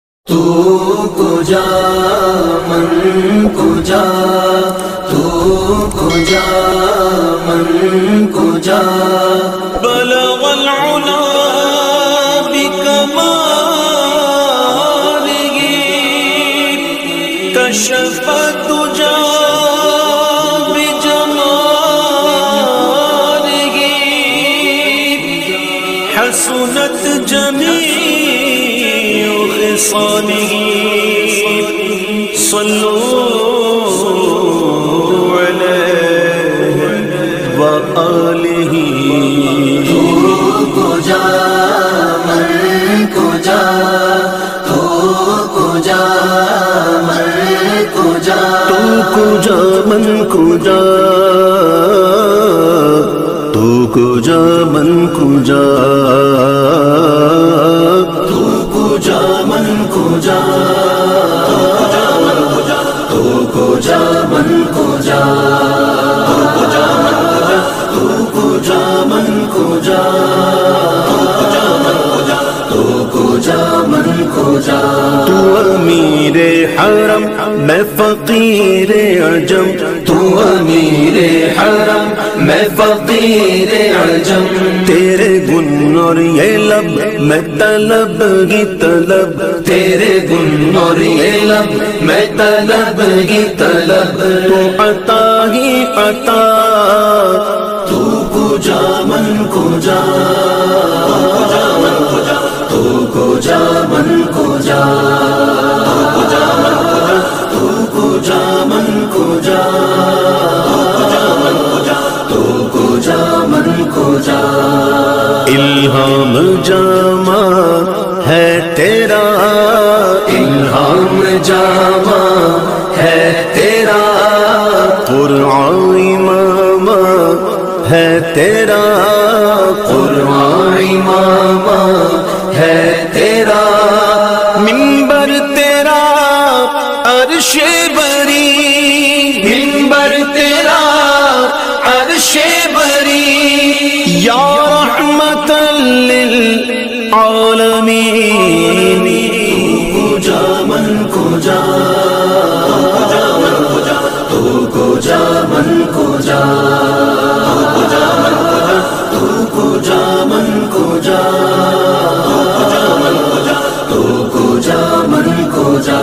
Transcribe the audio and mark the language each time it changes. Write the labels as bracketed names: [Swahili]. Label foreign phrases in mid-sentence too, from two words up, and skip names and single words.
[Persian] تو کجا من کجا، تو کجا من کجا، [Arabic] بلغ العلا بکمالہ کشف الدجا بجمالہ حسنت جمیع خصالہ صلوا علیہ وآلہ۔ [Persian] تو کجا من کجا، تو کجا من کجا، تو کجا من کجا، تو کجا من کجا، تو کجا من کجا، تو کجا من کجا، تو کجا من کجا، تو کجا من کجا، [Urdu] تو امیر حرم میں فقیر عجم، تو امیر حرم میں فقیر عجم، تیرے گن اور یہ لب میں طلب گی طلب، تیرے گن اور یہ لب میں طلب ہی طلب، تو عطا ہی عطا، [Persian] تو کجا من کجا، تو کجا من کجا، تو کجا من کجا، تو کجا من کجا، [Urdu] الہام جامع ہے تیرا، الہام جامع ہے تیرا، قرآن امام ہے تیرا، قرآن امام ہے تیرا، منبر تیرا عرش بری، منبر تیرا عرش بری، [Arabic] یا رحمت للعالمین۔ [Persian] کجا من کجا، تو کجا من کجا، تو کجا من کجا، تو کجا من کجا،